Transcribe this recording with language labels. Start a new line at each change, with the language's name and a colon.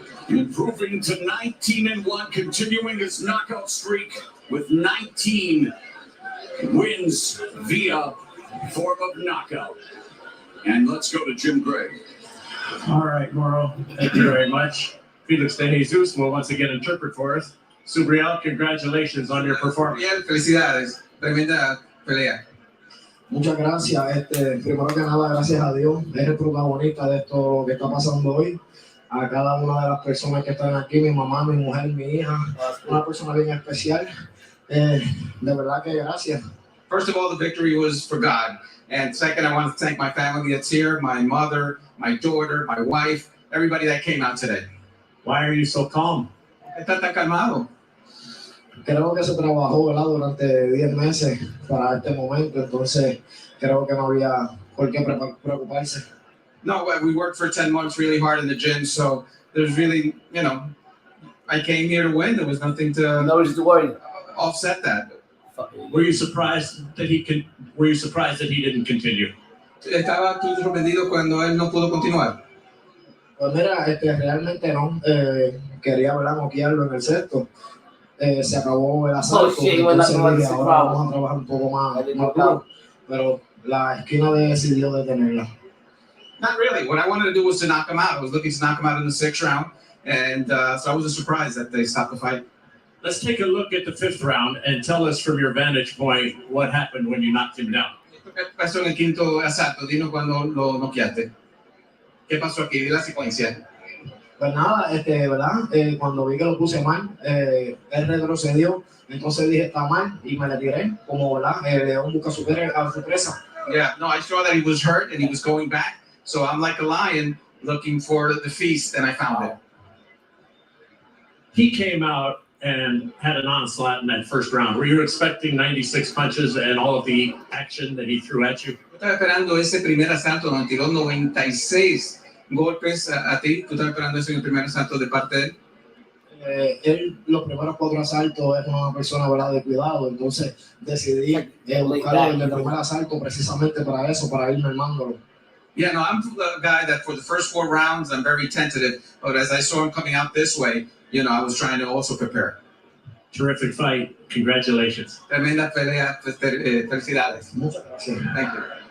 English: Improving to 19-1, continuing his knockout streak with 19 wins via form of knockout. And let's go to Jim Gray. All right, Moro, thank you very much. Felix de Jesus will once again interpret for us. Subriel, congratulations on your performance.
Spanish: Bien, felicidades. Tremenda pelea. Muchas gracias. Primero que nada, gracias a Dios. Es el protagonista de esto que está pasando hoy. A cada una de las personas que están aquí, mi mamá, mi mujer, mi hija, una persona bien especial. De verdad que gracias.
English: First of all, the victory was for God. And second, I want to thank my family that's here, my mother, my daughter, my wife, everybody that came out today. Why are you so calm?
Spanish: Está tan calmado. Creo que se trabajó, ¿verdad? Durante 10 meses para este momento, entonces creo que no había por qué preocuparse.
English: No, we worked for 10 months really hard in the gym, so there's really, I came here to win. There was nothing to offset that. Were you surprised that he didn't continue?
Spanish: ¿Estaba tú sorprendido cuando él no pudo continuar? Pues mira, realmente no. Quería, ¿verdad? Noquearlo en el sexto. Se acabó el asalto. Entonces dije, ahora vamos a trabajar un poco más duro. Pero la esquina decidió detenerla.
English: Not really. What I wanted to do was to knock him out. I was looking to knock him out in the 6th round, and so I wasn't surprised that they stopped the fight. Let's take a look at the 5th round and tell us from your vantage point what happened when you knocked him down.
Spanish: ¿Qué pasó en el 5º asalto? Dinos cuando lo noqueaste. ¿Qué pasó aquí? Di la secuencia. Pues nada, ¿verdad? Cuando vi que lo puse mal, él retrocedió, entonces dije, está mal, y me le tiré, como, ¿verdad? León busca a su presa.
English: Yeah, no, I saw that he was hurt and he was going back, so I'm like a lion looking for the feast, and I found it. He came out and had an onslaught in that 1st round. Were you expecting 96 punches and all of the action that he threw at you?
Spanish: Estaba esperando ese primer asalto donde tiró 96 golpes a ti. ¿Tú estabas esperando eso en el primer asalto de parte de él? Él, los primeros 4 asaltos, es una persona, ¿verdad?, de cuidado, entonces decidí buscarlo en el primer asalto precisamente para eso, para irme armándolo.
English: Yeah, no, I'm the guy that for the first 4 rounds, I'm very tentative, but as I saw him coming out this way, I was trying to also prepare. Terrific fight. Congratulations.
Spanish: Tremenda pelea. Felicidades. Muchas gracias.
English: Thank you.